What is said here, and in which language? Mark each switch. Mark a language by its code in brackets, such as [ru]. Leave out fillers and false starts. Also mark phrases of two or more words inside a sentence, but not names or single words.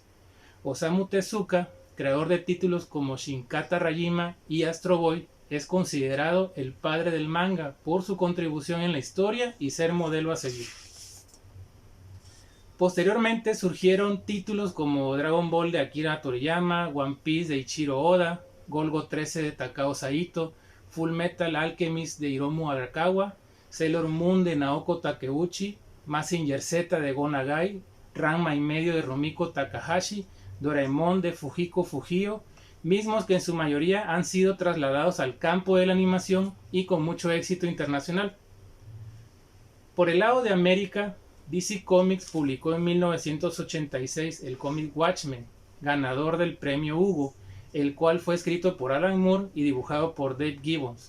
[es] Osamu Tezuka, creador de títulos como Shinkata Rajima y Astro Boy, es considerado el padre del manga por su contribución en la historia y ser modelo a seguir. Posteriormente surgieron títulos como Dragon Ball de Akira Toriyama, One Piece de Ichiro Oda, Golgo 13 de Takao Saito, Full Metal Alchemist de Hiromu Arakawa, Sailor Moon de Naoko Takeuchi, Mazinger Z de Go Nagai, Ranma y medio de Rumiko Takahashi, Doraemon de Fujiko Fujio, mismos que en su mayoría han sido trasladados al campo de la animación y con mucho éxito internacional. Por el lado de América, DC Comics publicó en 1986 el cómic Watchmen, ganador del premio Hugo, el cual fue escrito por Alan Moore y dibujado por Dave Gibbons.